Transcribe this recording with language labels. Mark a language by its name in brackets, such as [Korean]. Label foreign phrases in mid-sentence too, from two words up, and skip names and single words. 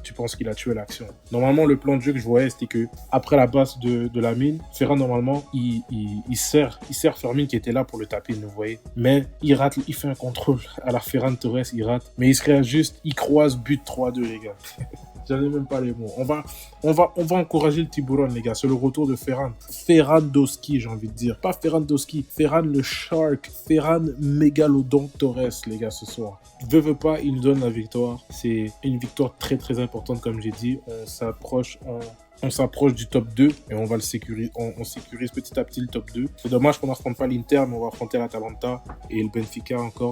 [French] Tu penses qu'il a tué l'action. Normalement, le plan de jeu que je voyais, c'était que après la passe de Lamine, Ferran, normalement, il sert Fermin qui était là pour le taper, vous voyez. Mais il rate, il fait un contrôle à la Ferran Torres, il rate. Mais il se réajuste, il croise but 3-2, les gars. J'en ai même pas les mots. On va encourager le Tiburon, les gars. C'est le retour de Ferran. Ferran-Doski, j'ai envie de dire. Pas Ferran-Doski. Ferran le Shark. Ferran Mégalodon Torres, les gars, ce soir. Veut pas, il nous donne la victoire. C'est une victoire très, très importante, comme j'ai dit. On s'approche du top 2 et on va le sécuriser. On sécurise petit à petit le top 2. C'est dommage qu'on n'affronte pas l'Inter, mais on va affronter l'Atalanta et le Benfica encore.